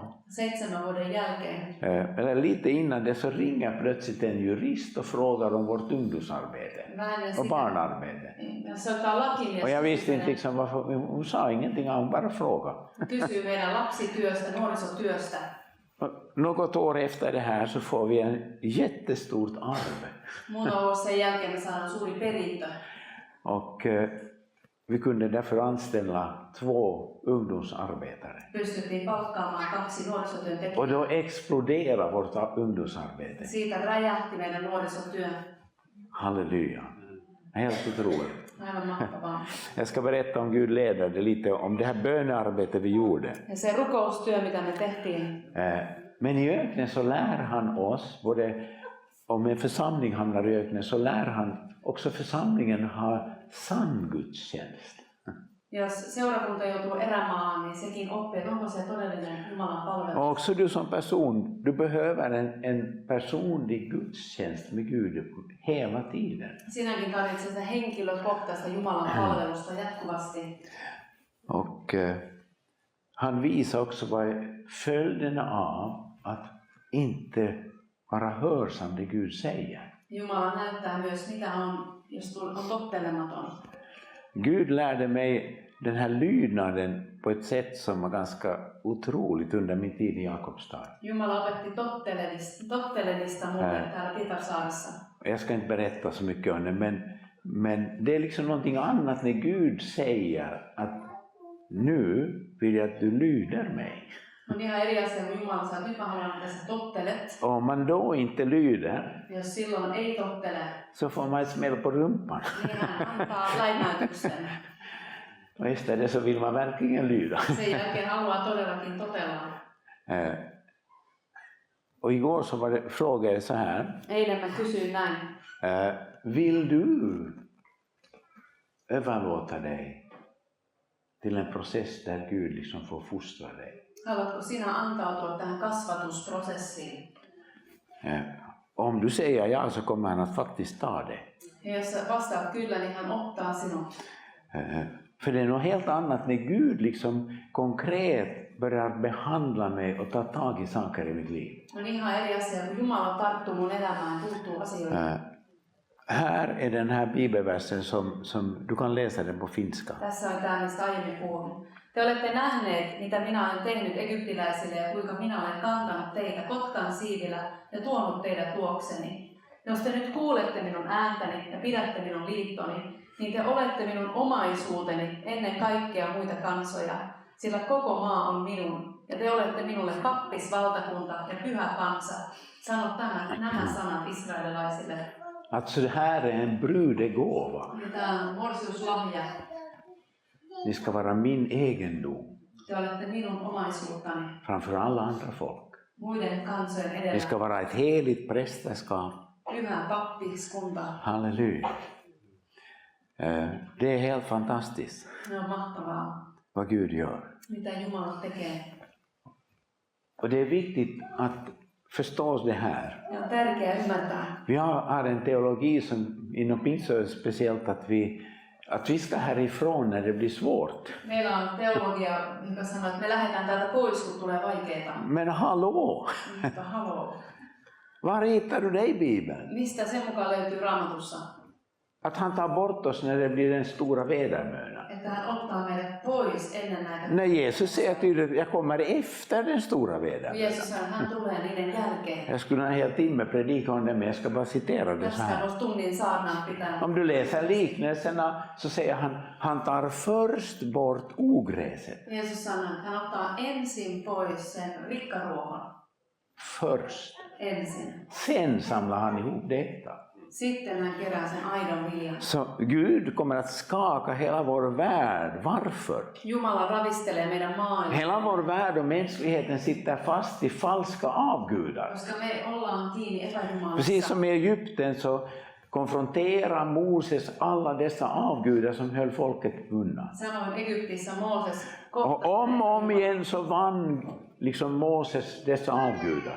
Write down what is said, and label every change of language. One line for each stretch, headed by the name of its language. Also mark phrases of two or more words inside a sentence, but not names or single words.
Finnish: 7 vuoden jälkeen,
Swedish: eller lite innan det, så ringer plötsligt en jurist och frågar om vårt ungdomsarbete och barnarbete.
Finnish: soittaa lakimies.
Swedish: Och jag visste inte liksom varför, hon sa ingenting, hon bara frågade.
Finnish: Kysyy meidän lapsityöstä, nuorisotyöstä.
Swedish: Något år efter det här så får vi en jättestort arv.
Finnish: Muutama vuosi sen jälkeen me saadaan suuri perintö.
Swedish: Och vi kunde därför anställa 2 ungdomsarbetare.
Finnish: Pystyttiin palkkaamaan 2 nuorisotyöntekijää.
Swedish: Och då exploderade vårt ungdomsarbete.
Finnish: Siitä räjähti meidän nuorisotyö.
Swedish: Halleluja. Helt otroligt.
Finnish: Aivan mahtavaa.
Swedish: Jag ska berätta om Gud leder det lite, om det här bönearbetet vi gjorde.
Finnish: Ja se rukoustyö, mitä me tehtiin.
Swedish: Men i öknen så lär han oss, både om en församling hamnar i öknen så lär han också församlingen ha sann gudstjänst.
Finnish: Jos seurakunta joutuu erämaahan, niin sekin oppii, että onko se todellinen Jumalan palvelus.
Swedish: Och också du som person, du behöver en personlig gudstjänst med Gud hela tiden.
Finnish: Sinäkin tarvitset sitä henkilökohtaista Jumalan palvelusta jatkuvasti.
Swedish: Och han visar också vad är följderna av att inte vara hörsam det Gud säger.
Finnish: Jumala näyttää myös, mitä on, jos on tottelematon.
Swedish: Gud lärde mig den här lydnaden på ett sätt som var ganska otroligt under min tid i Jakobstad.
Finnish: Jumala opetti tottelemista mulle täällä Pietarsaaressa.
Swedish: Jag ska inte berätta så mycket om det, men det är liksom någonting annat när Gud säger att nu vill jag att du lyder mig.
Finnish: On ihan eri asia, kun Jumala sanoo, että nyt mä haluan, että sä tottelet.
Swedish: Om man då inte lyder,
Finnish: Jos silloin ei tottele,
Swedish: så får man ett smäll på rumpan.
Finnish: niin hän antaa läimäytyksen.
Swedish: Och istället så vill man verkligen lyda.
Finnish: Sen jälkeen haluaa todellakin totella.
Swedish: Och igår så var det, frågade jag så här.
Finnish: Eilen mä kysyin näin.
Swedish: Vill du överlåta dig till en process där Gud liksom får fostra dig?
Finnish: Haluatko sinä antautua tähän kasvatusprosessiin?
Swedish: Om du säger ja så kommer han att faktiskt ta det.
Finnish: Ja jos sä vastaat kyllä, niin hän ottaa sinut.
Swedish: För det är något helt annat när Gud liksom konkret börjar behandla mig och ta tag i saker i mitt liv.
Finnish: On ihan eri asia, kun Jumala tarttuu mun elämään, puuttuu asioihin.
Swedish: Här är den här bibelversen som du kan läsa den på finska.
Finnish: Tässä on tämä, mistä aiemmin puhun. Te olette nähneet, mitä minä olen tehnyt egyptiläisille ja kuinka minä olen kantanut teitä kotkan siivillä ja tuonut teidät luokseni. Jos te nyt kuulette minun ääntäni ja pidätte minun liittoni, niin te olette minun omaisuuteni ennen kaikkea muita kansoja, sillä koko maa on minun, ja te olette minulle pappisvaltakunta ja pyhä kansa. Sano nämä sanat israelilaisille.
Swedish: Alltså det här är en brudegåva.
Finnish: Tämä on morsiuslahja.
Swedish: Ni ska vara min egendom.
Finnish: Te olette minun omaisuuttani.
Swedish: Framför alla andra folk.
Finnish: Muiden kansojen edellä.
Swedish: Ni ska vara ett heligt prästerskap.
Finnish: Pyhä pappiskunta. Halleluja.
Swedish: Det är helt fantastiskt.
Finnish: Ne on mahtavaa.
Swedish: Vad Gud gör.
Finnish: Mitä Jumala tekee.
Swedish: Och det är viktigt att förstå det här.
Finnish: Ja on tärkeää ymmärtää.
Swedish: Vi har en teologi som inom Pingsö speciellt att vi ska härifrån när det blir svårt.
Finnish: Meillä on teologia, joka sanoo, että me lähdetään täältä pois, kun tulee vaikeita.
Swedish: Men hallå!
Finnish: Mutta hallå.
Swedish: Var hittar du det i Bibeln?
Finnish: Mistä sen mukaan löytyy Raamatussa?
Swedish: Att han tar bort oss när det blir den stora vedermödan.
Finnish: Että hän ottaa meidät pois ennen näitä.
Swedish: När Jesus säger tydligt, jag kommer efter den stora vedermödan.
Finnish: Jeesus sanoo, hän tulee niiden jälkeen.
Swedish: Jag skulle ha en hel timme predika om det, men jag ska bara citera det så
Finnish: Tästä
Swedish: här.
Finnish: olisi tunnin saarnaa pitää.
Swedish: Om du läser liknelserna så säger han tar först bort ogräset.
Finnish: Jeesus sanoo, että hän ottaa ensin pois sen rikkaruohon.
Swedish: Först.
Finnish: Ensin.
Swedish: Sen samlar han ihop detta.
Finnish: Sitten hän kerää sen aidon viljan.
Swedish: Så Gud kommer att skaka hela vår värld. Varför?
Finnish: Jumala ravistelee meidän maailmaa.
Swedish: Hela vår värld och mänskligheten sitter fast i falska avgudar.
Finnish: Koska me ollaan kiinni epäjumalassa.
Swedish: Precis som i Egypten så konfronterar Moses alla dessa avgudar som höll folket bundet.
Finnish: Samoin Egyptissä Mooses
Swedish: Och om igen så vann liksom Moses dessa avgudar.